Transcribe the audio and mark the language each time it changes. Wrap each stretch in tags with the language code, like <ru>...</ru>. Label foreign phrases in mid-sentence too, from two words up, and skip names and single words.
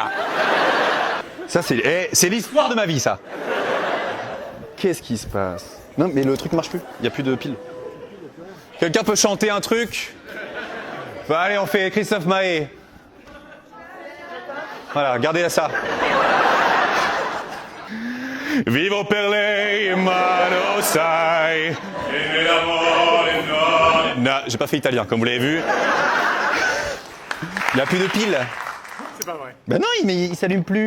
<fr>Ça, c'est l'histoire de ma vie, ça. Qu'est-ce qui se passe? Non, mais le truc marche plus. Il n'y a plus de pile. Quelqu'un peut chanter un truc? Bah, allez, on fait Christophe Maé. Voilà, regardez ça.</fr> <it>Vivo per lei, ma lo sai.</it> <fr>Non, j'ai pas fait italien, comme vous l'avez vu. Il n'y a plus de pile. C'est pas vrai. Ben non, il s'allume plus.</fr>